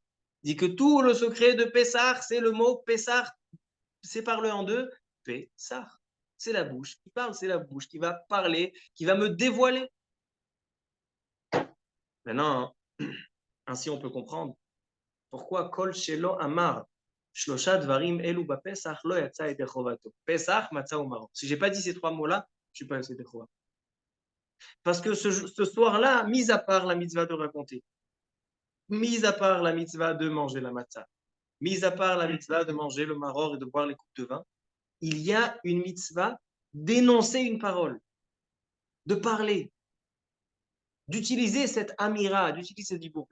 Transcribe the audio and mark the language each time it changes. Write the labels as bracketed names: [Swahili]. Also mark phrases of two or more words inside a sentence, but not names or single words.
[French] Il dit que tout le secret de Pessah, c'est le mot Pessah, sépare-le en deux, Pessah. C'est la bouche qui parle, c'est la bouche qui va parler, qui va me dévoiler. Maintenant, ainsi on peut comprendre pourquoi [Hebrew] כל שלא אמר שלשה דברים אלו בפסח לא יצא ידי חובתו. פסח, מצה ומרור. [French] Si j'ai pas dit ces 3 mots-là, je suis pas [Hebrew] ידי חובה. [French] Parce que ce soir-là, mis à part la mitzvah de raconter, mis à part la mitzvah de manger la matzah, mis à part la mitzvah de manger le maror et de boire les coupes de vin, il y a une mitzvah d'énoncer une parole, de parler, d'utiliser cette amira, d'utiliser ce dibour.